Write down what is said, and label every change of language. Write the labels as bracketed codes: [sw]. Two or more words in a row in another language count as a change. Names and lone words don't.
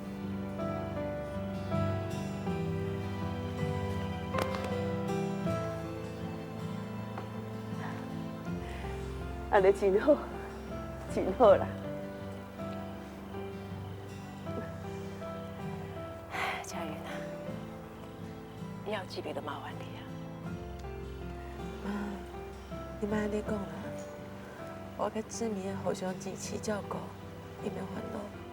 [nan] 安尼真好，真好啦。佳云啊，以后志明就麻烦你啊。妈，你莫安尼讲啦，我甲志明互相支持照顾，你免烦恼。